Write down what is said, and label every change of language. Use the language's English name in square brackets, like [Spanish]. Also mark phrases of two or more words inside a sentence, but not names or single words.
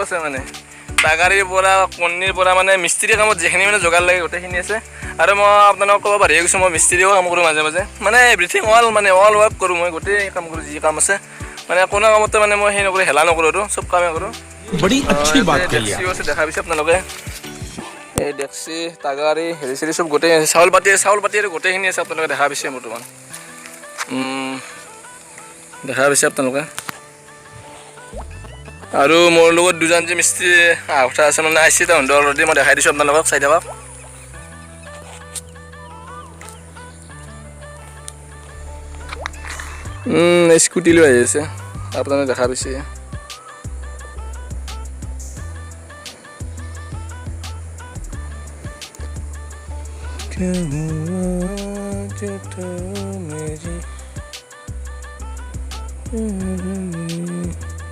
[Assamese] আছে মানে টাগাৰীৰ পৰা কণীৰ পৰা মানে মিস্ত্ৰী কামত যিখিনি মানে যোগাৰ লাগে গোটেইখিনি আছে আৰু মই আপোনালোকক ক'ব পাৰি গৈছোঁ মই মিস্ত্ৰীও কাম কৰোঁ মাজে মাজে মানে [English] everything all work [Assamese] কৰোঁ মই গোটেই কাম কৰোঁ যি কাম আছে মানে কোনো কামতে মানে মই সেই নকৰোঁ হেলা নকৰোঁ আৰু চব কামেই কৰোঁ [Hindi] बड़ी अच्छी बात कही आप [Assamese] আছে দেখা পাইছে আপোনালোকে এই ডেক্সি টাগাৰী হেৰি চেৰি চব গোটেই আছে চাউল পাতি আৰু গোটেইখিনি আছে আপোনালোকে দেখা পাইছে বৰ্তমান দেখা পাইছে আপোনালোকে আৰু মোৰ লগত দুজন যে মিস্ত্ৰী কথা আছে মানে আহিছে তাহাঁতে অলৰেডি মই দেখাই দিছোঁ আপোনালোকক চাই থাকক স্কুটি লৈ আহি আছে আপোনালোকে দেখা পাইছে [Hindi] क्या हुआ जो तो मेरी